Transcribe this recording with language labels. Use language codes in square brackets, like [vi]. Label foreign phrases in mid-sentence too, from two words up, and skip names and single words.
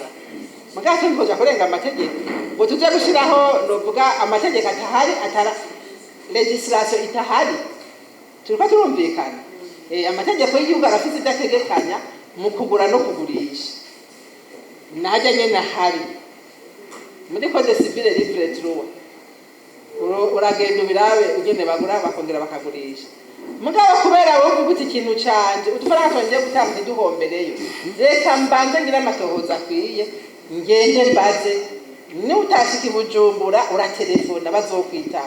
[rn] Mugabo tubikoja kurenga amategeko ngo tuje gushiraho novuga amategeko atahari, legislation itahari. Turiko turumvikana amategeko y'igihugu arafite idategekanya mu kugura no kugurisha. Najya nyene hari muri [fr] code civile livre droit [rn] uragenda ubirabe ugene bagura bakongera bakagurisha. Mugabo kubera wowe uvuga ikintu canje utufaranga twongeye gutanga duhombereyo, reka mbanze ngira amatohoza akwiye ngende mbaze ni utashika i Bujumbura uratelefona bazokwitaba.